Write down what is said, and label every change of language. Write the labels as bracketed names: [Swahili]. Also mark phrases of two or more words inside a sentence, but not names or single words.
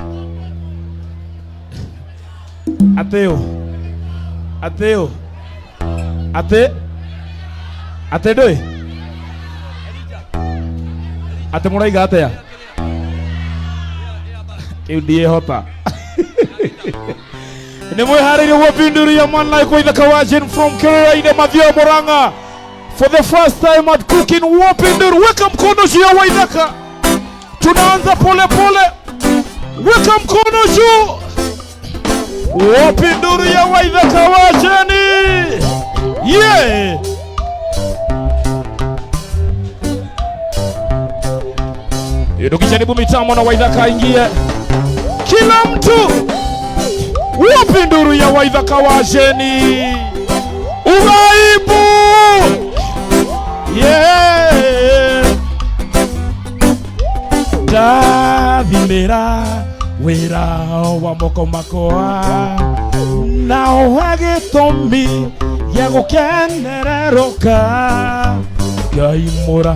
[Kikuyu] Ateo ndũĩ? Ate mũraiga atĩa? Kĩu ndiĩhota. Nĩ mwĩharĩirie wapi nduru ya [English] man like [Kikuyu] Waithaka wa Jeni from Kĩrĩra-inĩ Mathioya Mũrang'a. [English] For the first time at cooking [Swahili] wapi nduru. Weka mkono juu ya Waithaka. Tunaanza pole pole. Weka mkono juu. Wapi nduru ya Waithaka wa Jeni? Tukijaribu mitamo na Waithaka ingie. Kila mtu. Wapi nduru ya Waithaka wa Jeni? Ugaibu. [Kikuyu] Ndathimĩra wĩra wa moko makwa na gĩtũmi gĩa gũkenererũka Ngai mũra.